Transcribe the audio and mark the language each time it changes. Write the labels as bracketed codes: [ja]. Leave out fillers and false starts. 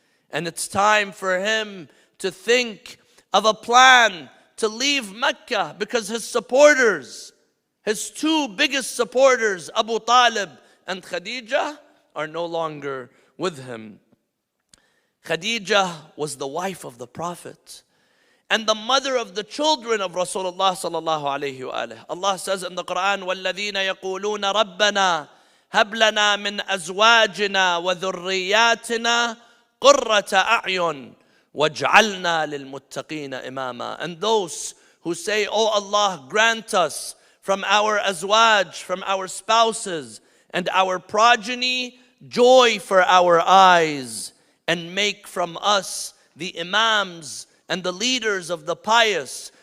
[en] And it's time for him to think of a plan to leave Mecca, because his supporters, his two biggest supporters, Abu Talib and Khadija, are no longer with him. Khadija was the wife of the Prophet and the mother of the children of Rasulullah sallallahu alayhi wa alihi. Allah says in the Quran, [ar] وَالَّذِينَ يَقُولُونَ رَبَّنَا هَبْ لَنَا مِنْ أَزْوَاجِنَا وَذُرِّيَّاتِنَا قُرَّةَ أَعْيُنٍ وَاجْعَلْنَا لِلْمُتَّقِينَ إِمَامًا. [en] And those who say, "Oh Allah, grant us from our azwaj, from our spouses and our progeny, joy for our eyes, and make from us the imams and the leaders of the pious."